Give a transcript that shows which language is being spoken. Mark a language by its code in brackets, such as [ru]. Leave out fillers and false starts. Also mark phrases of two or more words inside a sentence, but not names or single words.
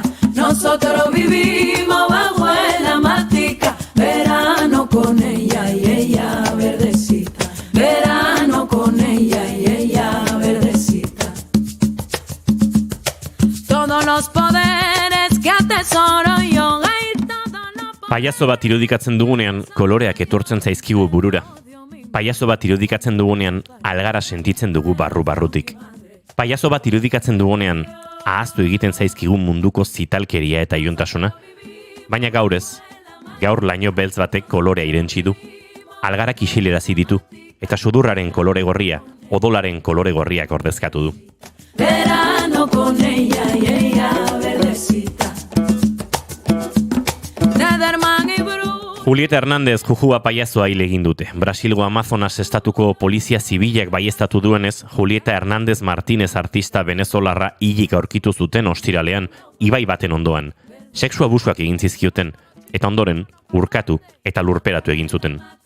[es] Nosotros vivimos bajo la matica. Verano con ella y ella verdecita. Verano con ella y ella verdecita. Todos los poderes que atesoro yo. [eu] Paiazo bat irudikatzen dugunean, koloreak etortzen zaizkigu burura. Paiazo bat irudikatzen dugunean, algara sentitzen dugu barru-barrutik. Paiazo bat irudikatzen dugunean, ahaztu egiten zaizkigun munduko zitalkeria eta iontasuna. Baina gaurez, gaur laino beltz batek kolorea irentsi du. Algarak isilerazi ditu, eta sudurraren kolore gorria, odolaren kolore gorriak ordezkatu du. [es] Verano con ella y ella verdecita. [eu] Julieta Hernández Jujua paiazoa hil egin dute. Brasilgo Amazonas estatuko polizia zibilak baieztatu duenez, Julieta Hernández Martínez artista venezolarra hilik aurkitu zuten ostiralean, ibai baten ondoan. Sexu abusuak egin zizkioten, eta ondoren, urkatu eta lurperatu egin zuten.